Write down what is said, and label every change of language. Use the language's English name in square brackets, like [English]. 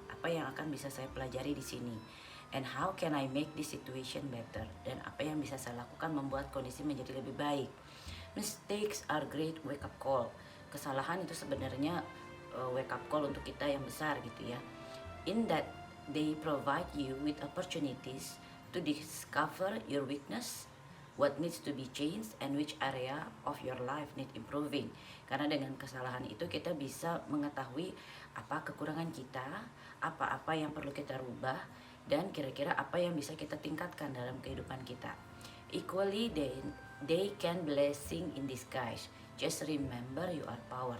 [Indonesian] Apa yang akan bisa saya pelajari di sini? [English] And how can I make this situation better? [Indonesian] Dan apa yang bisa saya lakukan membuat kondisi menjadi lebih baik? [English] Mistakes are great wake up call. [Indonesian] Kesalahan itu sebenarnya wake up call untuk kita yang besar gitu ya. [English] In that they provide you with opportunities to discover your weakness, what needs to be changed, and which area of your life need improving. [Indonesian] Karena dengan kesalahan itu kita bisa mengetahui apa kekurangan kita, apa-apa yang perlu kita rubah, dan kira-kira apa yang bisa kita tingkatkan dalam kehidupan kita. [English] Equally, they can blessing in disguise. Just remember you are power.